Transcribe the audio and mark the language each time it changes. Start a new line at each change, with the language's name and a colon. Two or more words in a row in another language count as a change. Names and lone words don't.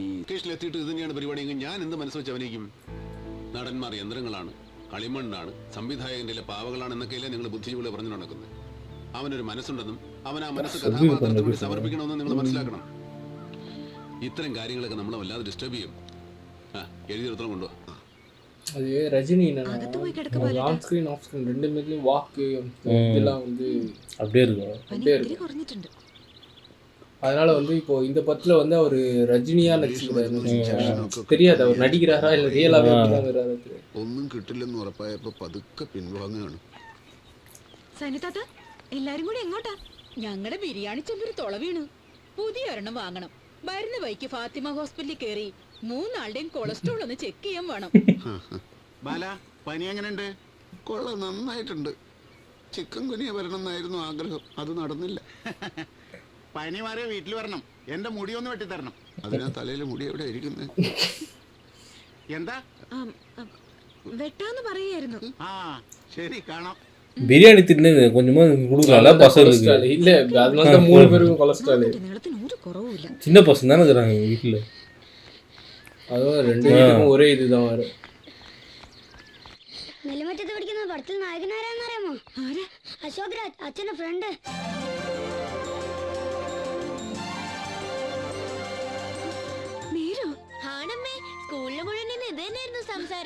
Malayalam: എത്തിയിട്ട് ഇത് തന്നെയാണ് പരിപാടിയെങ്കിൽ ഞാൻ എന്ത് മനസ്സ് വെച്ച് അഭിനയിക്കും? നടന്മാർ യന്ത്രങ്ങളാണ്, കളിമണ്ണാണ്, സംവിധായകന്റെ പാവകളാണ് എന്നൊക്കെയല്ലേ നിങ്ങൾ ബുദ്ധിജീവികളെ പറഞ്ഞു നടക്കുന്നത്. അവനൊരു മനസ്സുണ്ടെന്നും അവൻ ആ മനസ്സ് കഥാപാത്രത്തിന് വേണ്ടി സമർപ്പിക്കണമെന്നും നിങ്ങൾ മനസ്സിലാക്കണം. ഇത്തരം കാര്യങ്ങളൊക്കെ നമ്മളെ വല്ലാതെ ഡിസ്റ്റർബ് ചെയ്യും. എഴുതിയെടുത്തോളം കൊണ്ടുപോവാ.
Tamil: அது ரஜினி
English: on screen off screen
Tamil: ரெண்டு பேர்லையும் வாக்கு இதெல்லாம் வந்து அப்படியே இருக்கும். அப்படியே இருக்கும். அதனால வந்து இப்போ இந்த படத்துல வந்து அவர் ரஜினியா நடிச்சிருக்காரு. தெரியாது அவர் நடிக்கிறாரா இல்ல ரியலாவே அப்படிதான்.
Malayalam: ഒന്നും കിട്ടില്ലെന്ന് ഉറപ്പായപ്പോ പതുക്കെ പിൻവാങ്ങുകയാണ്. സനിതാത്ത എല്ലാരും കൂടി എങ്ങോട്ടാ? ഞങ്ങളുടെ ബിരിയാണി ചെമ്പൊരു തുള വീണു. പുതിയ ഒരെണ്ണം വാങ്ങണം. വരുന്ന വഴിക്ക് ഫാത്തിമ ഹോസ്പിറ്റലിൽ കയറി 3 ആളുടെയും കൊളസ്ട്രോൾ ഒന്ന് ചെക്ക് ചെയ്യാൻ വേണം. ബാല പനി എങ്ങനെയുണ്ട്? കൊള്ളാം, നന്നായിട്ടുണ്ട്. ചിക്കൻ കുനിയ വരണം എന്നായിരുന്നു ആഗ്രഹം, അത് നടന്നില്ല. പനി മാറിയ വീട്ടിൽ വരണം, എന്റെ മുടി ഒന്ന് വെട്ടിത്തരണം. അതിനാ തലയിലെ മുടി എവിടെ ഇരിക്കുന്നത്? എന്താ വെട്ടാന്ന് പറയായിരുന്നു. ആ ശരി, കാണാം.
Tamil: பிரியாணி தின்னு கொஞ்சமா கொடுக்கலாம்ல பசங்களுக்கு. இல்ல அதனால தான் 3 பேருக்கும் கொலஸ்ட்ரால். சின்ன பசங்க தானே இருக்கிறாங்க வீட்டில். அதுவும் 2 பேருக்கும் ஒரே இதுதான் வரும்.
Malayalam: നെല്ലിമറ്റത്ത് പഠിക്കുന്ന പടത്തിൽ നായകനാരാന്നറിയാമോ? അശോക് രാജ്, അച്ഛന്റെ ഫ്രണ്ട്. ആണമ്മേ, സ്കൂളിൽ മുഴുവൻ ഇത് തന്നെയായിരുന്നു സംസാരം.